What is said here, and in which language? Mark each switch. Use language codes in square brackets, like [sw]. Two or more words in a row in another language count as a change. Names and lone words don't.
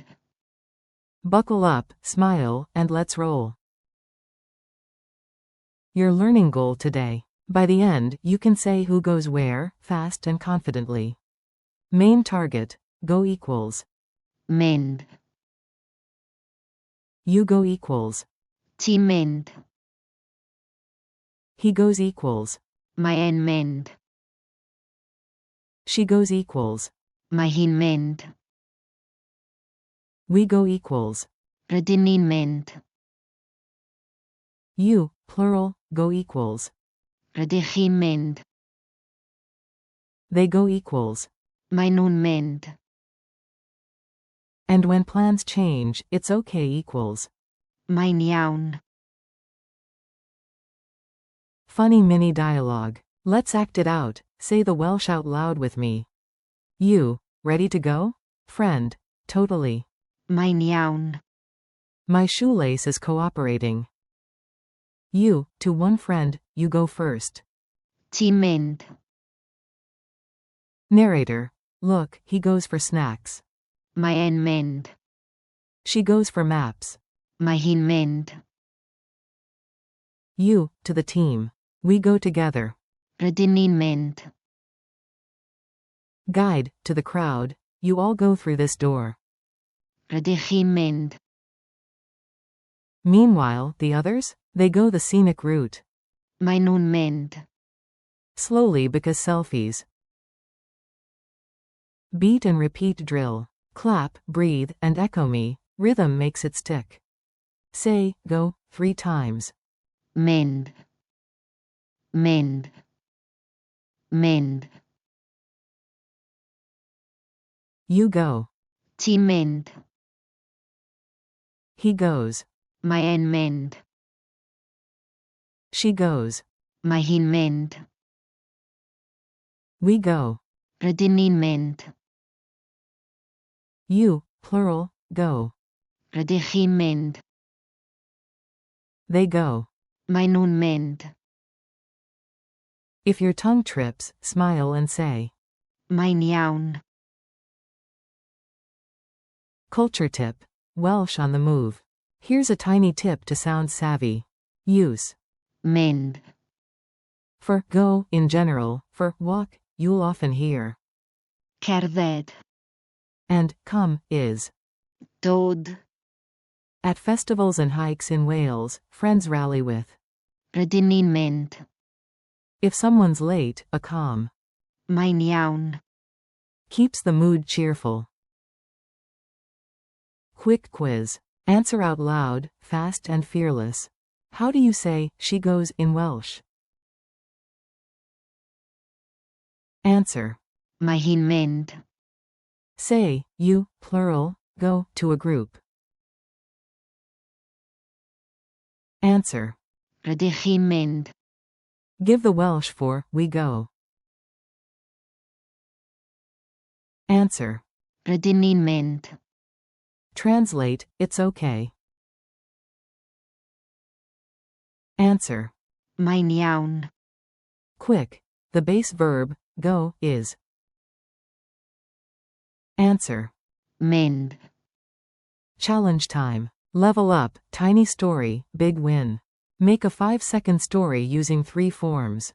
[en] Buckle up, smile, and let's roll. Your learning goal today. By the end, you can say who goes where, fast and confidently. Main target, go equals. [cy] Mynd. [en] You go equals. [cy] Ti'n mynd. [en] He goes equals. [cy] Mae e'n mynd. [en] She goes equals. [cy] Mae hi'n mynd. [en] We go equals. [cy] Rydyn ni'n mynd. [en] You, plural, go equals. [cy] Rydych chi'n mynd. [en] They go equals. [cy] Mae nhw'n mynd. [en] And when plans change, it's okay equals. [cy] Mae'n iawn. [en] Funny mini dialogue. Let's act it out. Say the Welsh out loud with me. You, ready to go? Friend, totally. [cy] Mae'n iawn. [en] My shoelace is cooperating. You, to one friend, you go first. [cy] Ti'n mynd. [en] Narrator. Look, he goes for snacks. [cy] Mae e'n mynd. [en] She goes for maps. [cy] Mae hi'n mynd. [en] You, to the team. We go together. [cy] Rydyn ni'n mynd. [en] Guide, to the crowd. You all go through this door. [cy] Rydych chi'n mynd. [en] Meanwhile, the others? They go the scenic route. [cy] Mae nhw'n mynd. [en] Slowly because selfies. Beat and repeat drill. Clap, breathe, and echo me. Rhythm makes it stick. Say, go, 3 times. [cy] Mynd. Mynd. Mynd. [en] You go. [cy] Ti'n mynd. [en] He goes. [cy] Mae e'n mynd. [en] She goes. [cy] Mae hi'n mynd. [en] We go. [cy] Rydyn ni'n mynd. [en] You, plural, go. [cy] Rydych chi'n mynd. [en] They go. [cy] Mae nhw'n mynd. [en] If your tongue trips, smile and say. [cy] Mae'n iawn. [en] Culture tip. Welsh on the move. Here's a tiny tip to sound savvy. Use. [cy] Mynd. [en] For go, in general, for walk, you'll often hear. [cy] Cerdded. [en] And come is. [cy] Dod. [en] At festivals and hikes in Wales, friends rally with. [cy] Rydyn ni'n mynd. [en] If someone's late, a calm. [cy] Mae'n iawn. [en] Keeps the mood cheerful. Quick quiz. Answer out loud, fast and fearless. How do you say, she goes, in Welsh? Answer. [cy] Mae hi'n mynd. [en] Say, you, plural, go, to a group. Answer. [cy] Rydych chi'n mynd. [en] Give the Welsh for, we go. Answer. [cy] Rydyn ni'n mynd. [en] Translate, it's okay. Answer. [cy] Mae'n iawn. [en] Quick. The base verb, go, is. Answer. [cy] Mynd. [en] Challenge time. Level up, tiny story, big win. Make a 5-second story using 3 forms.